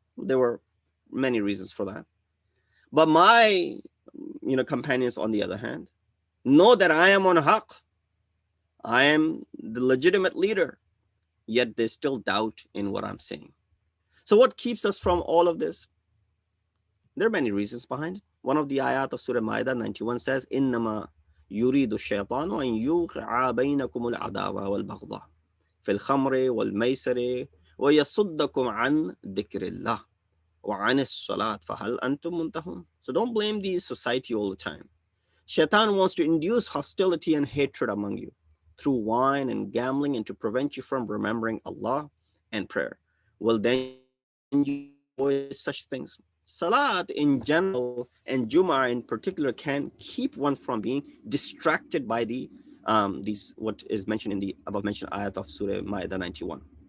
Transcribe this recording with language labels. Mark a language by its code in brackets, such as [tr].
[en] There were many reasons for that. But my companions, on the other hand, know that I am on haqq. I am the legitimate leader, yet they still doubt in what I'm saying. So what keeps us from all of this? There are many reasons behind it. One of the ayat of Surah Ma'idah 91 says, [ar] إِنَّمَا يُرِيدُ الشَّيْطَانُ أَن يُوقِعَ بَيْنَكُمُ الْعَدَاوَةَ وَالْبَغْضَاءَ فِي الْخَمْرِ وَالْمَيْسِرِ وَيَصُدَّكُمْ عَنْ ذِكْرِ اللَّهِ وَعَنِ الصَّلَاةِ فَهَلْ أَنْتُمْ مُنْتَهُونَ. [en] So don't blame the society all the time. Shaitan wants to induce hostility and hatred among you through wine and gambling, and to prevent you from remembering Allah and prayer. Well, then you avoid such things. Salat in general and Jum'ah in particular can keep one from being distracted by these what is mentioned in the above mentioned ayat of Surah Ma'idah 91.